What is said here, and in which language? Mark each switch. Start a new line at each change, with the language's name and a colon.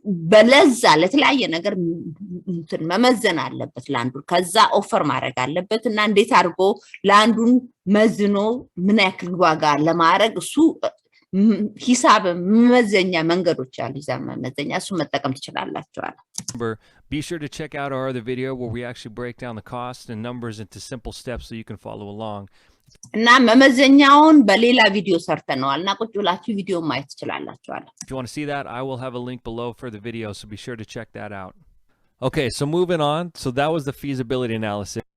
Amharic: በለዛ ለተለያየ ነገር መመዘን አለበት ላንዱን ከዛ ኦፈር ማድረግ አለበት እና እንዴት አድርጎ ላንዱን መዝኖ ምን ያክል ዋጋ ለማድረግ እሱ ሂሳብ መመዘኛ መንገዶች አሉ ይዛ መመዘኛ እሱ መጠቀም ትችላላችሁ
English: Be sure to check out our other video where we actually break down the costs and numbers into simple steps so you can follow along.
Amharic: እና መመዘኛውን በሌላ ቪዲዮ ሰርተናልና ቁጭ ብላችሁ ቪዲዮ ማየት ትችላላችሁ
English: If you want to see that, I will have a link below for the video, so be sure to check that out. Okay, so moving on. So that was the feasibility analysis.